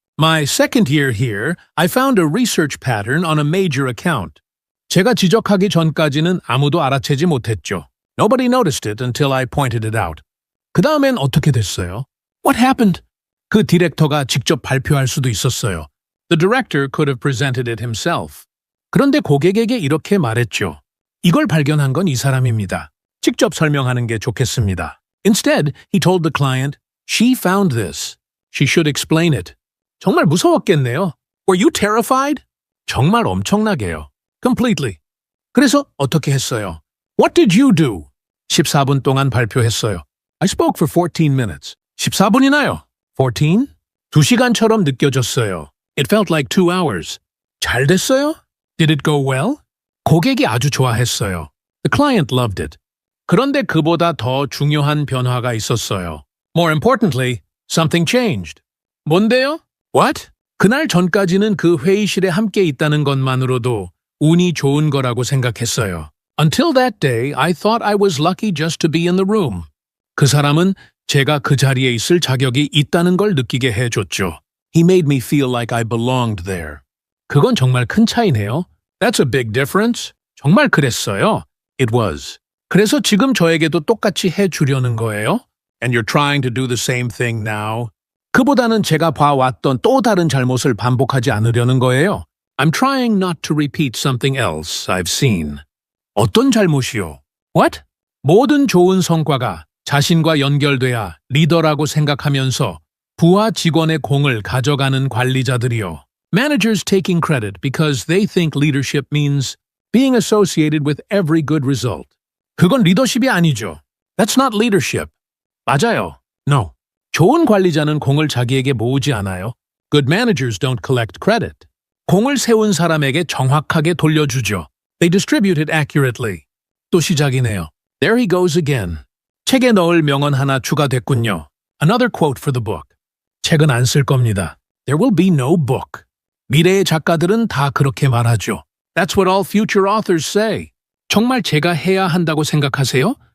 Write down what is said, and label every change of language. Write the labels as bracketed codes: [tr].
[en] My second year here, I found a research pattern on a major account. [ko] 제가 지적하기 전까지는 아무도 알아채지 못했죠. [en] Nobody noticed it until I pointed it out. [ko] 그 다음엔 어떻게 됐어요? [en] What happened? [ko] 그 디렉터가 직접 발표할 수도 있었어요. [en] The director could have presented it himself. [ko] 그런데 고객에게 이렇게 말했죠. 이걸 발견한 건 이 사람입니다. 직접 설명하는 게 좋겠습니다. [en] Instead, he told the client, She found this. She should explain it. [ko] 정말 무서웠겠네요. [en] Were you terrified? [ko] 정말 엄청나게요. [en] Completely. [ko] 그래서 어떻게 했어요? [en] What did you do? [ko] 14분 동안 발표했어요. [en] I spoke for 14 minutes. [ko] 14분이나요? [en] 14? [ko] 2시간처럼 느껴졌어요. [en] It felt like 2 hours. [ko] 잘 됐어요? [en] Did it go well? [ko] 고객이 아주 좋아했어요. [en] The client loved it. [ko] 그런데 그보다 더 중요한 변화가 있었어요. [en] More importantly, something changed. [ko] 뭔데요? [en] What? [ko] 그날 전까지는 그 회의실에 함께 있다는 것만으로도 운이 좋은 거라고 생각했어요. [en] Until that day, I thought I was lucky just to be in the room. [ko] 그 사람은 제가 그 자리에 있을 자격이 있다는 걸 느끼게 해줬죠. [en] He made me feel like I belonged there. [ko] 그건 정말 큰 차이네요. [en] That's a big difference. [ko] 정말 그랬어요. [en] It was. [ko] 그래서 지금 저에게도 똑같이 해주려는 거예요? [en] And you're trying to do the same thing now? [ko] 그보다는 제가 봐왔던 또 다른 잘못을 반복하지 않으려는 거예요. [en] I'm trying not to repeat something else I've seen. [ko] 어떤 잘못이요? [en] What? [ko] 모든 좋은 성과가 자신과 연결돼야 리더라고 생각하면서 부하 직원의 공을 가져가는 관리자들이요. [en] Managers taking credit because they think leadership means being associated with every good result. [ko] 그건 리더십이 아니죠. [en] That's not leadership. [ko] 맞아요. [en] No. [ko] 좋은 관리자는 공을 자기에게 모으지 않아요. [en] Good managers don't collect credit. [ko] 공을 세운 사람에게 정확하게 돌려주죠. [en] They distribute it accurately. [ko] 또 시작이네요. [en] There he goes again. [ko] 책에 넣을 명언 하나 추가됐군요. [en] Another quote for the book. [ko] 책은 안 쓸 겁니다. [en] There will be no book. [ko] 미래의 작가들은 다 그렇게 말하죠. [en] That's what all future authors say. [ko] 정말 제가 해야 한다고 생각하세요?